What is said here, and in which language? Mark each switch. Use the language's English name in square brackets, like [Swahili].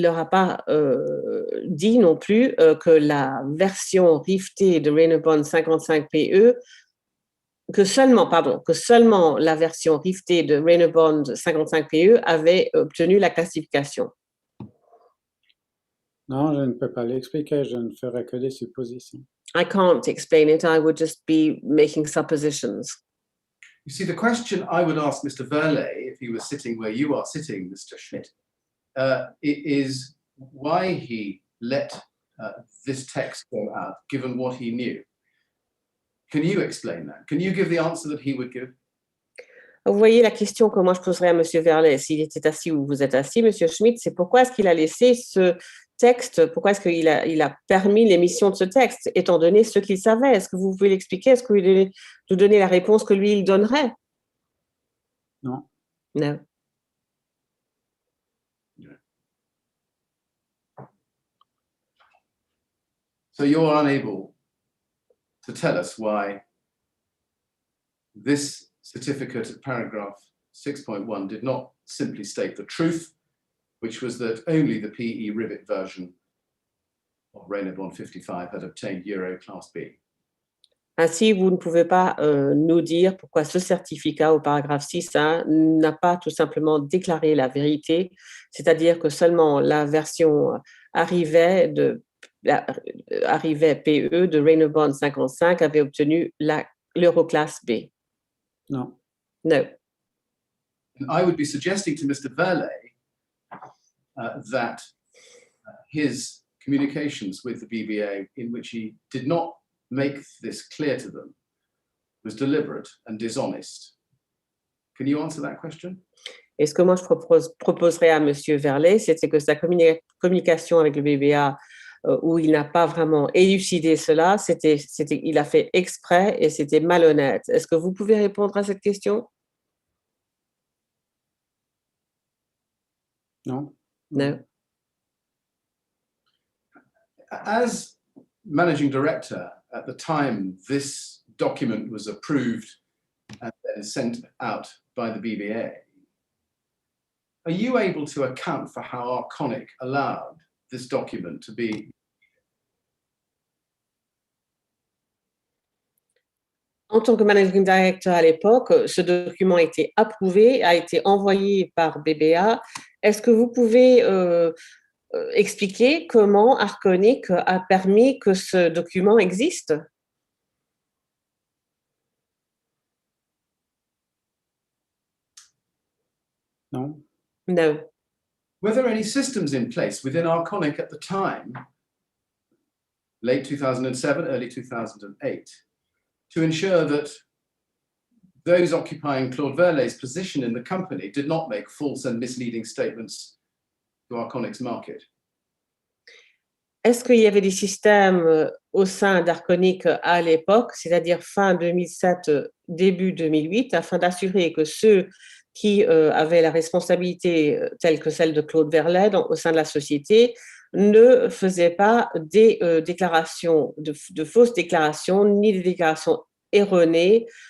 [French] pas dit non plus que la version riftée de Raynabon 55 PE que seulement la version riftée de Raynabon 55 PE avait obtenu la classification. Non, je ne peux pas l'expliquer, je ne ferai que des suppositions. [English] I can't explain it, I would just be making suppositions. You see, the question I would ask Mr. Verlet, if he was sitting where you are sitting, Mr. Schmidt, is why he let this text go out, given what he knew. Can you explain that? Can you give the answer that he would give? [French] Vous voyez la question que moi je poserais à M. Verlet, s'il était assis ou vous êtes assis, M. Schmidt, c'est pourquoi est-ce qu'il a laissé ce texte, pourquoi est-ce qu'il a permis l'émission de ce texte, étant donné ce qu'il savait? Est-ce que vous pouvez l'expliquer? Est-ce que vous pouvez nous donner la réponse que lui, il donnerait? Non. Non. [English] So you're unable to tell us why this certificate at paragraph 6.1 did not simply state the truth, which was that only the PE rivet version of Raynabon 55 had obtained Euro Class B. [French] Ainsi, vous ne pouvez pas nous dire pourquoi ce certificat au paragraphe 6.1 n'a pas tout simplement déclaré la vérité, c'est-à-dire que seulement la version arrivait PE de Raynabon 55 avait obtenu l'Euroclass B. Non. [English] No. And I would be suggesting to Mr. Verlet that his communications with the BBA, in which he did not make this clear to them, was deliberate and dishonest. Can you answer that question? [French] Et ce que moi je proposerais à M. Verlet, c'est que sa communication avec le BBA, où il n'a pas vraiment élucidé cela, il a fait exprès et c'était malhonnête. Est-ce que vous pouvez répondre à cette question? Non. [English] No. As managing director, at the time this document was approved and then sent out by the BBA, are you able to account for how Arconic allowed this document to be? [French] En tant que managing director à l'époque, ce document a été approuvé, a été envoyé par BBA. Est-ce que vous pouvez expliquer comment Arconic a permis que ce document existe? Non. [English] No. Were there any systems in place within Arconic at the time, late 2007, early 2008, to ensure that those occupying Claude Verlet's position in the company did not make false and misleading statements to Arconic's market? [French] Est-ce qu'il y avait des systèmes au sein d'Arconic à l'époque, c'est-à-dire fin 2007, début 2008, afin d'assurer que ceux qui avaient la responsabilité telle que celle de Claude Verlet au sein de la société ne faisaient pas des déclarations, de fausses déclarations, ni des déclarations erronées